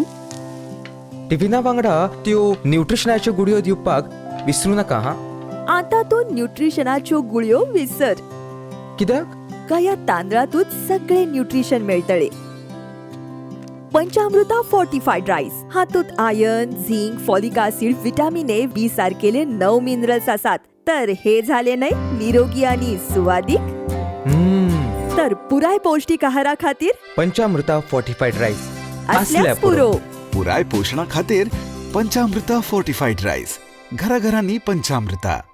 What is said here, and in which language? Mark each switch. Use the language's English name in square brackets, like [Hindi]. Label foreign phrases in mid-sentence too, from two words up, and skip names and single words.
[Konkani] टिफिना वांगडा त्यो न्यूट्रिशनाच्यो गुडयो दिवपाक विसरू नका हा. आता तो न्यूट्रिशनाच्यो गुळयो विसर. कित्याक? का या तांदळातूच सगळे न्यूट्रिशन मेळटले. पंचामृता फोर्टिफाईड राईस हातूंत आयर्न, झिंक, [English] folic acid, [Konkani] व्हिटॅमिन ए, बी सारकेले 9 मिनरल्स आसात. तर हे झाले नाही निरोगी आणि सुवादीक. तर पुराय पौष्टिक आहारा खातीर पंचामृता फोर्टिफाईड राईस असल्यास पुरो. पुराय पोषणा खातीर पंचामृता फोर्टिफाईड राईस. घराघरांनी पंचामृता.